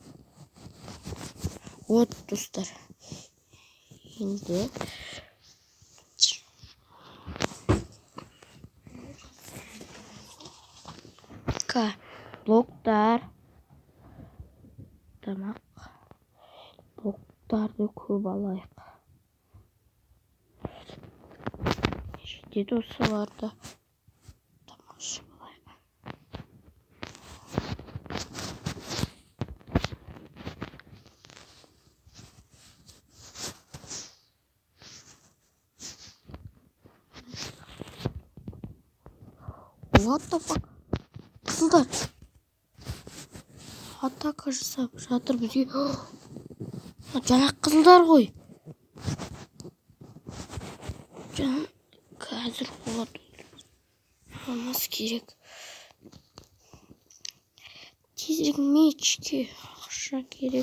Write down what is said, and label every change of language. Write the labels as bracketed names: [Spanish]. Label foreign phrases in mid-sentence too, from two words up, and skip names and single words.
[Kazakh] Вот, достар. Енді блоктар. Тамақ. Блоктарды көп алайық. Жетеді осыларда. Тамақшы болайық. [English] What the fuck? [Kazakh] Қызылдар. Атака жасап жатыр бізге. Жаңа қызылдар ғой. Қазір болады. Алмас керек. Тезірек мечке ақша керек.